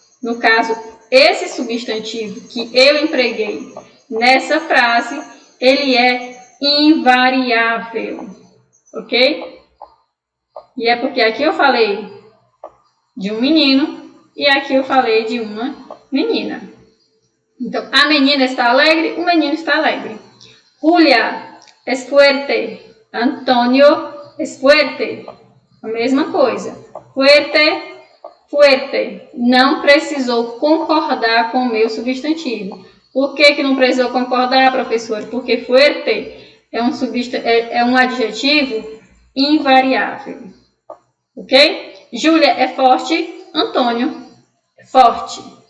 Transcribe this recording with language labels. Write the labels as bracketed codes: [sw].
[pt] No caso, esse substantivo que eu empreguei nessa frase, ele é invariável, ok? E é porque aqui eu falei de um menino e aqui eu falei de uma menina. Então, a menina está alegre, o menino está alegre. [es] Julia es fuerte, Antonio es fuerte. [pt] A mesma coisa. Fuerte, fuerte. Não precisou concordar com o meu substantivo. Por que não precisou concordar, professor? Porque fuerte é um adjetivo invariável. Ok? Júlia é forte, Antônio é forte.